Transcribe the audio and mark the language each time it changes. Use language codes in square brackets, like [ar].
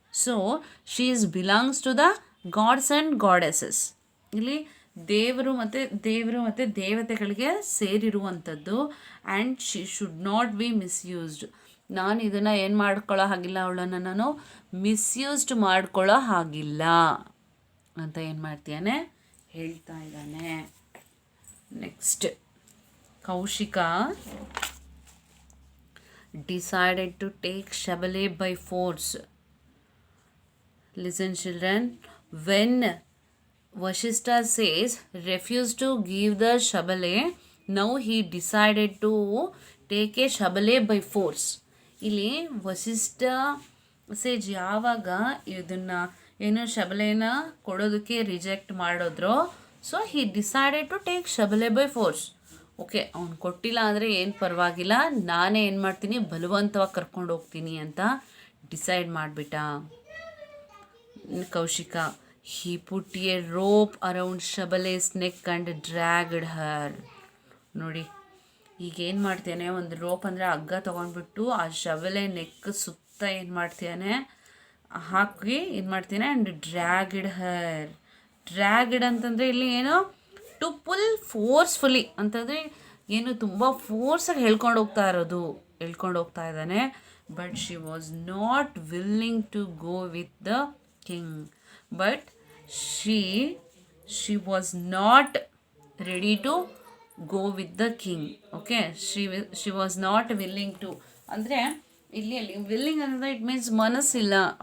[en] So she belongs to the gods and goddesses. [kn] ಇಲ್ಲಿ ದೇವರು ಮತ್ತು ದೇವತೆಗಳಿಗೆ ಸೇರಿರುವಂಥದ್ದು. [en] And she should not be misused. [kn] ನಾನು ಇದನ್ನು ಏನು ಮಾಡ್ಕೊಳ್ಳೋ ಹಾಗಿಲ್ಲ, ಅವಳನ್ನು ನಾನು ಮಿಸ್ಯೂಸ್ಡ್ ಮಾಡ್ಕೊಳ್ಳೋ ಹಾಗಿಲ್ಲ ಅಂತ ಏನು ಮಾಡ್ತೀಯಾನೆ? ಹೇಳ್ತಾ ಇದ್ದಾನೆ. [en] Next, Kaushika decided to take Shabale by force. Listen children, when Vashishta says refuse to give the shabale, now he decided to take a shabale by force. [kn] ಇಲ್ಲಿ ವಸಿಷ್ಠ ಸೇಜ್ ಯಾವಾಗ ಇದನ್ನು ಏನು ಶಬಲೆನ ಕೊಡೋದಕ್ಕೆ reject ಮಾಡಿದ್ರೋ, [en] So he decided to take Shabale by force. [kn] Okay, ಅವ್ನು ಕೊಟ್ಟಿಲ್ಲ ಅಂದರೆ ಏನು ಪರವಾಗಿಲ್ಲ, ನಾನೇ ಏನು ಮಾಡ್ತೀನಿ, ಬಲವಂತವಾಗಿ ಕರ್ಕೊಂಡು ಹೋಗ್ತೀನಿ ಅಂತ ಡಿಸೈಡ್ ಮಾಡಿಬಿಟ್ಟ Kaushika. [en] He put a rope around Shabale's neck and dragged her. [kn] ನೋಡಿ, ಈಗ ಏನು ಮಾಡ್ತೇನೆ, ಒಂದು ರೋಪ್ ಅಂದರೆ ಹಗ್ಗ ತೊಗೊಂಡ್ಬಿಟ್ಟು ಆ ಶಬಲೆ ನೆಕ್ ಸುತ್ತ ಏನು ಮಾಡ್ತೇನೆ, ಹಾಕಿ ಏನು ಮಾಡ್ತೇನೆ, [en] And dragged her. [kn] ಡ್ರ್ಯಾಗ್ಡ್ ಅಂತಂದರೆ ಇಲ್ಲಿ ಏನು, [en] to pull forcefully [kn] ಅಂತಂದರೆ ಏನು ತುಂಬ ಫೋರ್ಸಾಗಿ ಹೇಳ್ಕೊಂಡು ಹೋಗ್ತಾ ಇದ್ದಾನೆ. [en] But she was not willing to go with the king, but she was not ready to go with the king. Okay, she was not willing to, [kn] ಅಂದರೆ ಇಲ್ಲಿ ವಿಲ್ಲಿಂಗ್ ಅಂದರೆ ಇಟ್ ಮೀನ್ಸ್ ಮನಸ್ಸಿಲ್ಲ.